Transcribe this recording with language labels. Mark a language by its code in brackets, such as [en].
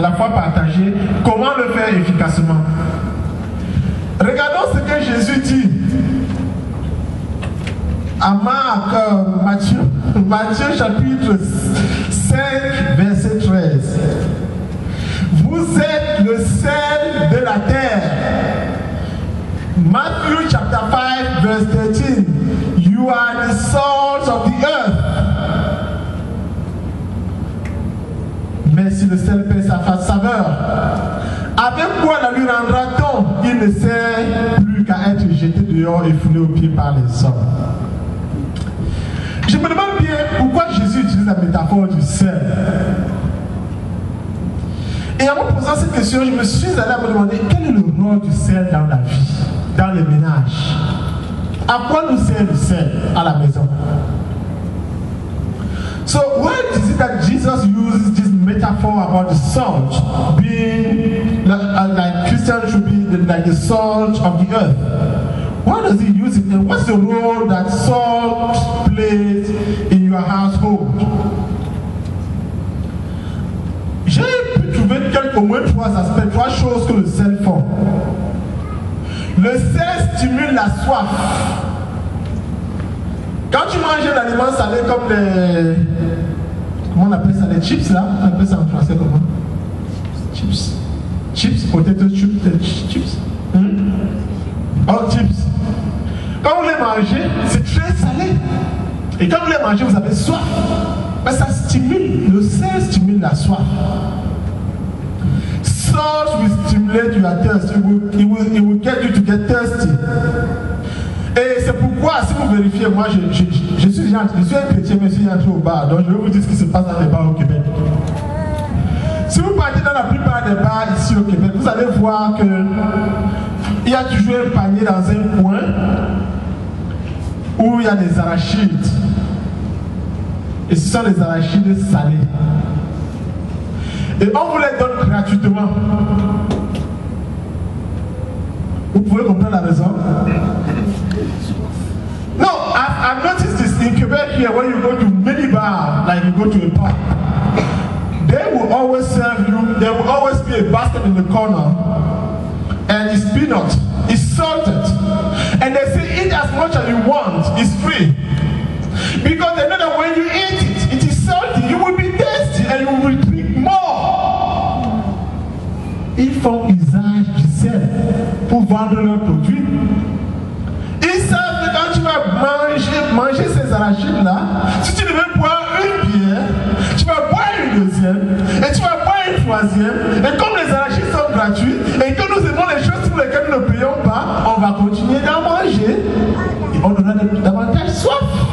[fr] La foi partagée, comment le faire efficacement. Regardons ce que Jésus dit à Matthieu chapitre 5, verset 13. Vous êtes le sel de la terre. [en] Matthew chapter 5, verse 13. You are the salt of the earth. [fr] Mais si le sel perd sa saveur, avec quoi la lui rendra-t-on? Il ne sert plus qu'à être jeté dehors et foulé aux pieds par les hommes. Je me demande bien pourquoi Jésus utilise la métaphore du sel. Et en me posant cette question, je me suis allé à me demander quel est le rôle du sel dans la vie, dans les ménages. À quoi nous sert le sel à la maison? [en] So why is it that Jesus uses this metaphor about the salt being like Christians should be like the salt of the earth? Why does he use it? And what's the role that salt plays in your household? [fr] J'ai pu trouver au moins trois aspects, trois choses que le sel fait. Le sel stimule la soif. Quand tu manges un aliment salé comme les... Comment on appelle ça? Les chips là? On appelle ça en français comment? Chips. [en] Chips, potato chips. Oh, chips. [fr] Quand vous les mangez, c'est très salé. Et quand vous les mangez, vous avez soif. Mais ça stimule, le sel stimule la soif. [en] Salt will stimulate your thirst. It will get you to get thirsty. [fr] Et c'est pourquoi, si vous vérifiez, moi je suis un chrétien, mais je suis entré au bar. Donc je vais vous dire ce qui se passe dans les bars au Québec. Si vous partez dans la plupart des bars ici au Québec, vous allez voir que il y a toujours un panier dans un coin où il y a des arachides. Et ce sont les arachides salés. Et on vous les donne gratuitement. Vous pouvez comprendre la raison? [en] No, I've noticed this in Quebec here. When you go to many bars, like you go to a pub, they will always serve you. There will always be a basket in the corner, and it's peanut, it's salted, and they say eat as much as you want. It's free because they know that when you eat it, it is salty. You will be thirsty, and you will drink more. [fr] Ils font usage du sel pour vendre leurs produits. Ils savent que quand tu vas manger ces arachides-là, si tu devais boire une bière, tu vas boire une deuxième, et tu vas boire une troisième, et comme les arachides sont gratuits, et que nous aimons les choses pour lesquelles nous ne payons pas, on va continuer d'en manger, et on aura davantage soif.